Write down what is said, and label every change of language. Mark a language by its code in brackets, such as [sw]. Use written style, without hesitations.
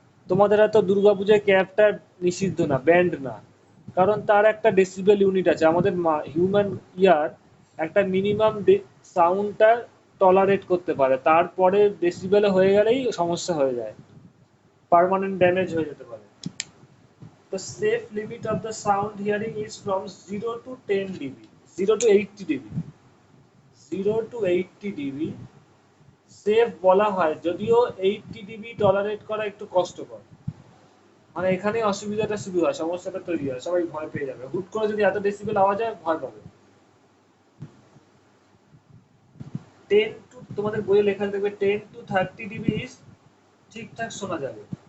[bn] তোমাদের এত দুর্গাপূজায় ক্যাপটা নিষিদ্ধ না, ব্যান্ড না, কারণ তার একটা ডেসিবেল ইউনিট আছে। আমাদের হিউম্যান ইয়ার একটা মিনিমাম সাউন্ডটা টলারেট করতে পারে, তারপরে ডেসিবেলে হয়ে গেলেই সমস্যা হয়ে যায়, পার্মানেন্ট ড্যামেজ হয়ে যেতে পারে। [en] The safe limit of the sound hearing is from 0 to 10 dB, 0 to 80 dB, 0 to 80 dB [bn] safe বলা হয়, যদিও 80 ডিবি টলারেট করা একটু কষ্টকর। মানে এখানে অসুবিধাটা শুরু হয়, সমস্যাটা তৈরি হয়, সবাই ভয় পেয়ে যাবে, হুট করে যদি এত ডেসিবেল আওয়াজ হয় ভয় পাবে। 10 টু, তোমাদের বইয়ে লেখা দেখবে 10 to 30 ডিবি ঠিকঠাক শোনা যাবে।